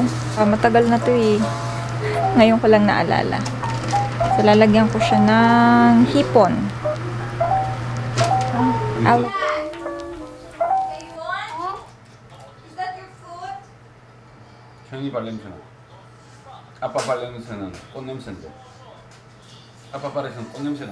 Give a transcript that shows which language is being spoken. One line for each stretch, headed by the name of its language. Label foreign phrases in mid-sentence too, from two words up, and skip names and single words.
Filipino: Matagal na to eh. Ngayon ko lang naalala. So lalagyan ko siya ng hipon.
Korean: 형이 발냄새나. 아빠 발냄새는 꽃냄새인데. 아빠 발에서는 꽃냄새나.